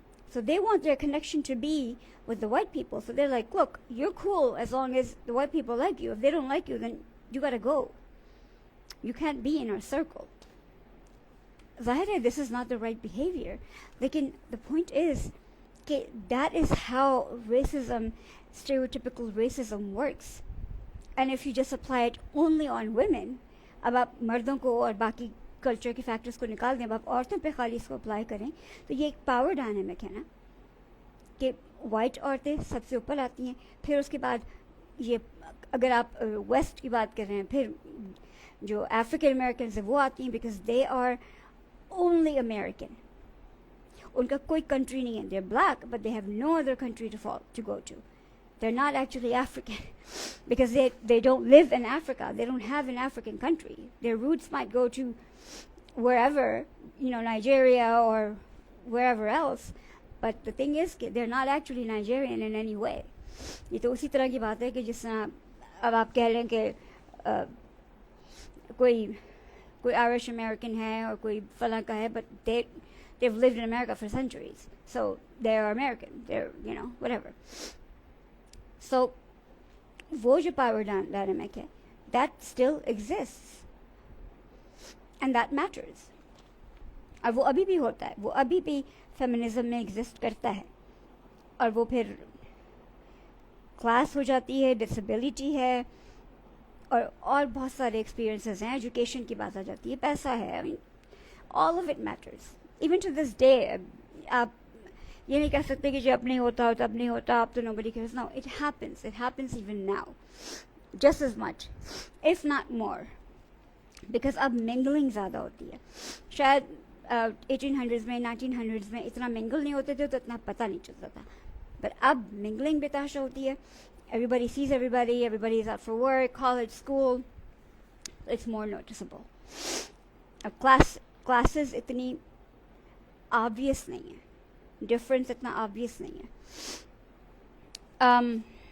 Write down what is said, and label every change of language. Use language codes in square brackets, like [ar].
[en] So they want their connection to be with the white people. So they're like, look, you're cool as long as the white people like you. If they don't like you, then you gotta go. You can't be in our circle. Zahir, this is not the right behavior. Lekin the point is that is how racism, stereotypical racism works. [hi] And if you just apply it only on women, अब आप मर्दों को और बाकी culture के factors को निकाल दें, अब आप औरतों पे खाली इसको अप्लाई करें, तो ये एक पावर डायनामिक है ना कि वाइट औरतें सबसे ऊपर आती हैं, फिर उसके बाद ये अगर आप वेस्ट की बात कर रहे हैं, फिर जो अफ्रीकन अमेरिकन है वो आती हैं [en] Because they are only American. [hi] उनका कोई कंट्री नहीं है. [en] They are black but they have no other country to go to. They're not actually African because they don't live in Africa. They don't have an African country. Their roots might go to wherever, you know, Nigeria or wherever else. But the thing is, they're not actually Nigerian in any way. [hi] ये तो उसी तरह की बात है कि जिस तरह अब आप कह लें कि कोई Irish American है और कोई फलां का है, [en] but they've lived in America for centuries, so they're American. They're, you know, whatever. So, [hi] वो जो power dynamic है, [en] that still exists, and that matters. [hi] और वो अभी भी होता है, वो अभी भी फेमिनिज्म में एग्जिस्ट करता है, और वो फिर क्लास हो जाती है, डिसेबिलिटी है, और बहुत सारे एक्सपीरियंसेस हैं, एजुकेशन की बात आ जाती है, पैसा है. [en] I mean, all of it matters. Even to this day, [hi] आप ये नहीं कह सकते कि जो अब नहीं होता हो तब नहीं होता, अब तो [en] nobody cares. No, it happens even now, just as much, if not more, because [hi] अब mingling ज़्यादा होती है. शायद 1800s में 1900s में इतना mingle नहीं होते थे तो इतना पता नहीं चलता था, but अब mingling बेताशा होती है. [en] Everybody sees everybody is out for work, college, school. It's more noticeable. [hi] अब classes इतनी obvious नहीं है, difference इतना obvious नहीं है.